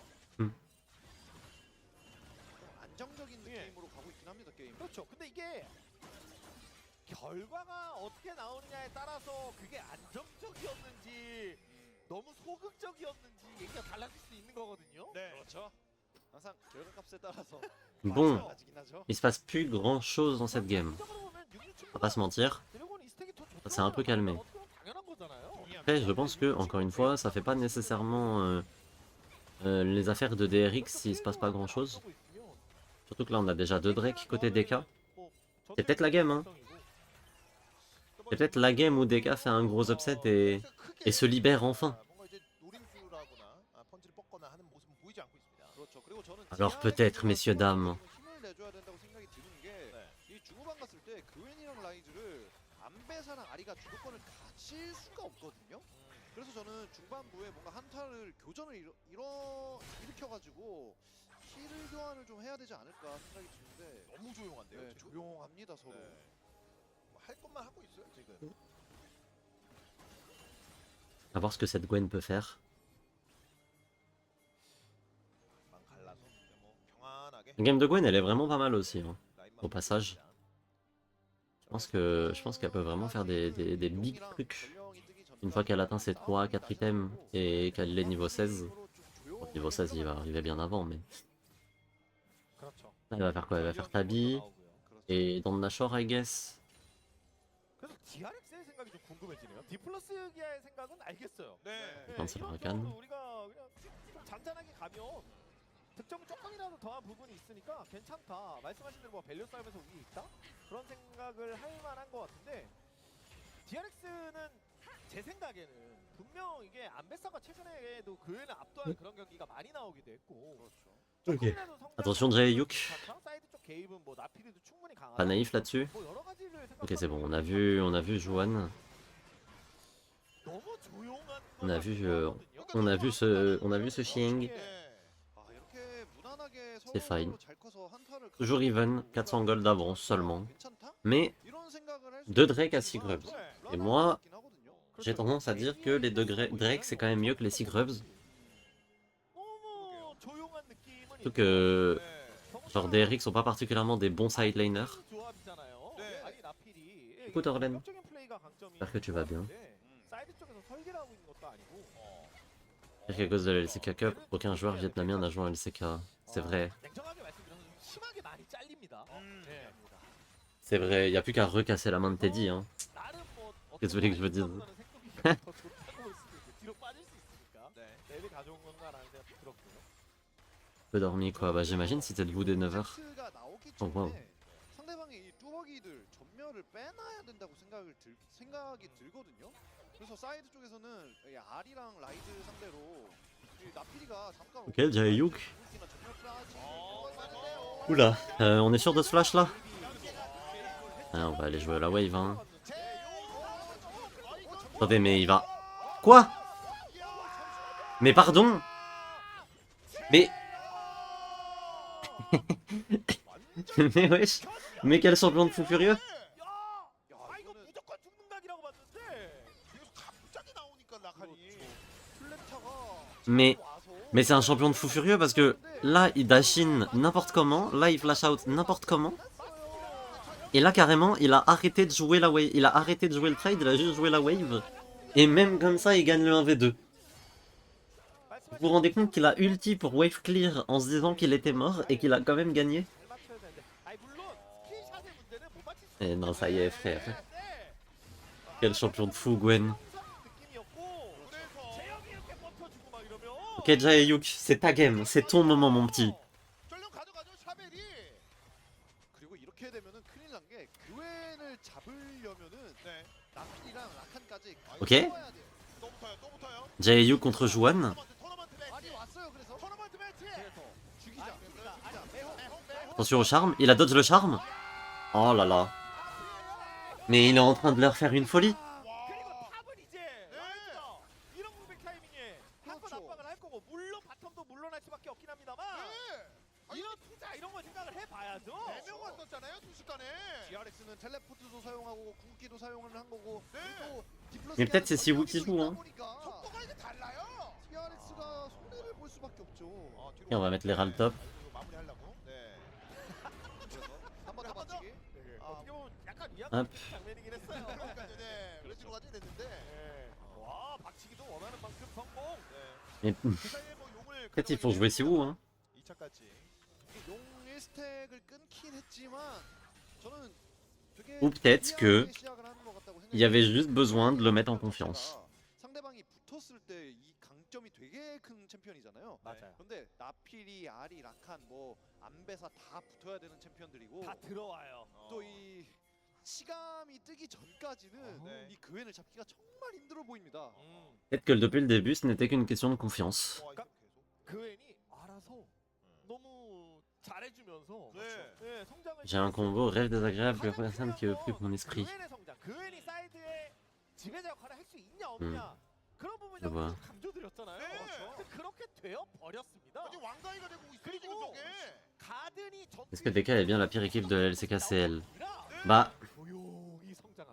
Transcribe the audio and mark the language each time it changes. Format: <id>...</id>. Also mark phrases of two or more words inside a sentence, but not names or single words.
<ko>좀 안정적인 느낌으로 가고 있긴 합니다 게임. 그렇죠. 근데 이게 결과가 어떻게 나오느냐에 따라서 그게 안정적이었는지 너무 소극적이었는지 얘기가 달라질 수 있는 거거든요. 네, 그렇죠. 항상 결과값에 따라서</ko> <fr>Bon,</fr> <ko>달라지긴 하죠.</ko> <fr>il se passe plus grand chose dans cette game. On va pas se mentir. Ça s'est un peu calmé. Après, je pense que, encore une fois, ça fait pas nécessairement les affaires de DRX s'il se passe pas grand chose. Surtout que là, on a déjà 2 Drake côté DK. C'est peut-être la game, hein. C'est peut-être la game où DK fait un gros upset et se libère enfin. Alors peut-être, messieurs, dames.</fr> <ko>힘을 내줘야 된다고 생각이 드는 게 이 중후반 갔을 때 그웬이랑 라이즈를 안배사랑 아리가 주도권을 가질 수가 없거든요. 그래서 저는 중반부에 뭔가 한타를 교전을 일으켜가지고 힐을 교환을 좀 해야 되지 않을까 생각이 드는데 너무 조용한데요. 네, 지금? 조용합니다 서로. 네. 할 것만 하고 있어요 지금.</ko> <fr>À voir ce que cette Gwen peut faire.</fr> <ko>만 갈라서 뭐 평안하게.</ko> <fr>La game de Gwen, elle est vraiment pas mal aussi. Hein.</fr> <ko>라인만</ko> <fr>Au passage.</fr> <ko>보여줍니다.</ko> <fr>Je pense qu'elle peut vraiment faire des big trucs. Une fois qu'elle atteint ses 3-4 items et qu'elle est niveau 16. Bon, niveau 16, il va arriver bien avant, mais... 그렇죠. Là, elle va faire quoi? Elle va faire Tabi et dans Nashor,</fr> <en>I guess.</en> <ko>그래서 DRX의 생각이 좀 궁금해지네요. 디플러스 기아의 생각은 알겠어요. 네. 란스 이런 라간. 쪽으로 우리가 그냥 좀 잔잔하게 가면 득점을 조금이라도 더한 부분이 있으니까 괜찮다. 말씀하신 대로 뭐 밸류 싸움에서 우위 있다? 그런 생각을 할 만한 것 같은데 DRX는 제 생각에는 분명 이게 안베사가 최근에도 그외는 압도하는 그런 경기가 많이 나오기도 했고</ko> <fr>Ok.</fr> <ko>조금이라도 성장을</ko> <fr>Attention, Jaehyuk.</fr> <ko>괜찮다. 사이드 쪽 개입은 뭐 나피리도 충분히 강하다.</ko> <fr>Pas naïf là-dessus.</fr> <ko>뭐 여러 가지를</ko> <fr>Ok, c'est bon,</fr> <ko>생각하면</ko> <fr>on a vu Juan.</fr> <ko>너무 조용한</ko> <fr>On a</fr> <ko>것</ko> <fr>vu,</fr> <ko>같거든요.</ko> <fr>on a vu ce Xing.</fr> <ko>아, 이렇게 무난하게</ko> <fr>C'est fine.</fr> <ko>서로 잘 커서 한타를</ko> <fr>Toujours even, 400 gold d'avance seulement.</fr> <ko>괜찮다?</ko> <fr>Mais</fr> <ko>이런 생각을 할수</ko> <fr>deux Drake à 6</fr> <ko>있지만</ko> <fr>Grubs.</fr> <ko>좀</ko> <fr>Et moi,</fr> <ko>불안한 것 같긴 하거든요.</ko> <fr>j'ai tendance à dire que les 2 Drake c'est quand même mieux que les 6 Grubs.</fr> <ko>너무 조용한 느낌은</ko> <fr>Surtout que,</fr> <ko>있는데</ko> <fr>genre, des Eric sont pas particulièrement des bons</fr> <en>side laners.</en> <ko>조합이잖아요. 네. 아니, 나필이</ko> <fr>Écoute, Orlen.</fr> <ko>공격적인 플레이가 강점이</ko> <fr>J'espère que tu vas bien.</fr> <ko>사이드 쪽에서 설계를 하고 있는 것도 아니고</ko> <fr>C'est qu'à cause de la LCK Cup, aucun joueur vietnamien n'a joué en LCK. C'est vrai.</fr> <ko>냉정하게 말씀드려서 좀 심하게 많이 잘립니다. 네.</ko> <fr>C'est vrai, y a plus qu'à recasser la main de Teddy, hein.</fr> <ko>나름 뭐</ko> <fr>Qu'est-ce que vous voulez que je vous dise?</fr> <ko>더 좋다고 볼 수도 있고 뒤로 빠질 수 있으니까 랩이 가져온 건가라는 생각도 들었고요.</ko> <fr>Peu dormi quoi, bah j'imagine si t'es debout dès 9h.</fr> <ko>가 나오기 어, 와우. 전에 상대방의 이 뚜벅이들 전멸을 빼놔야 된다고 생각이 들거든요. 그래서 사이드 쪽에서는 이 아리랑 라이즈 상대로 이 나피리가 잠깐</ko> <fr>Ok, Jaehyuk.</fr> <ko>전멸 빼야지.</ko> <fr>Oula, on est sûr de ce flash là? Ah, on va aller jouer à la wave, hein. Attendez, mais il va... Quoi? Mais pardon? Mais... mais wesh. Mais quel champion de fou furieux?</fr> <ko>야, 아 이거 무조건 죽는 각이라고 봤는데 계속 갑자기 나오니까 라칸이</ko> <fr>Mais c'est un champion de fou furieux parce que là il</fr> <en>dash in</en> <fr>n'importe comment, là il</fr> <en>flash out</en> <fr>n'importe comment. Et là carrément il a arrêté de jouer la wave, il a arrêté de jouer le trade, il a juste joué la wave. Et même comme ça il gagne le 1v2. Vous vous rendez compte qu'il a ulti pour</fr> <en>wave clear</en> <fr>en se disant qu'il était mort et qu'il a quand même gagné? Eh non ça y est frère. Quel champion de fou Gwen. Ok Jaehyuk, c'est ta game, c'est ton moment mon petit.</fr> <ko>그리고 이렇게 되면은 큰일 난 게 그웬을 잡으려면은 나피리랑 라칸까지</ko> <fr>Ok.</fr> <ko>써야 돼요.</ko> <fr>Jaehyuk contre Juan.</fr> <ko>아니 왔어요. 그래서 죽이자.</ko> <fr>Attention au charme, il a dodge le charme. Oh là là. Mais il est en train de leur faire une folie.</fr> <ko>그리고 탑은 이제 이런 무백 타이밍에 한번 압박을 할 거고 물론 바텀도 물러날 수밖에 없긴 합니다만 이런 투자 이런 거 생각을 해봐야죠. 4명 왔었잖아요 순식간에. DRX는 텔레포트도 사용하고 궁기도 사용을 한 거고 그리고</ko> <fr>Mais peut-être c'est Siwu qui joue hein.</fr> <ko>속도가 이제 달라요. DRX가 손해를 볼 수밖에 없죠.</ko> <fr>Et on va mettre les ral top.</fr> <ko>마무리하려고. 네. 한번 더 맞추기. 어떻게 보면 약간 위압</ko> <fr>Hop.</fr> <ko>장면이긴 했어요. 네. 그래지로 가지 됐는데. 와 박치기도 원하는 만큼 성공.</ko> <fr>Mais</fr> <ko>그 사이에 뭐 용을</ko> <fr>peut-être il faut jouer Siwu hein.</fr> <ko>2차까지. 용 1스택을 끊긴 했지만 저는 되게</ko> <fr>Ou peut-être que</fr> <ko>유리하게 시작을 하는 것 같다고</ko> <fr>il y avait</fr> <ko>생각해요.</ko> <fr>juste besoin de le mettre en confiance.</fr> <ko>상대방이 붙었을 때 이 강점이 되게 큰 챔피언이잖아요. 맞아요. 근데 나피리, 아리, 라칸, 뭐 안베사 다 붙어야 되는 챔피언들이고 다 들어와요. 또 이 위치감이 뜨기 전까지는 네. 이 그웬을 잡기가 정말 힘들어 보입니다.</ko> <fr>Peut-être que depuis le début, ce n'était qu'une question de confiance.</fr> <ko>그웬이 알아서 너무 잘해주면서 네. 네, 성장을</ko> <fr>J'ai un combo rêve désagréable que personne qui occupe mon esprit.</fr> <ko>그웬의 성장, 그웬이 사이드에 지배자 역할을 할 수 있냐 없냐 그런 부분이 저 뭐야. 계속 강조드렸잖아요. 네. 근데 그렇게 되어 버렸습니다. 아니 왕가이가 되고 있어요 그리고 지금 저게. 가든이</ko> <fr>Est-ce que DK est bien la pire équipe de la LCKCL? Bah,</fr> <ko>조용히 성장하고</ko>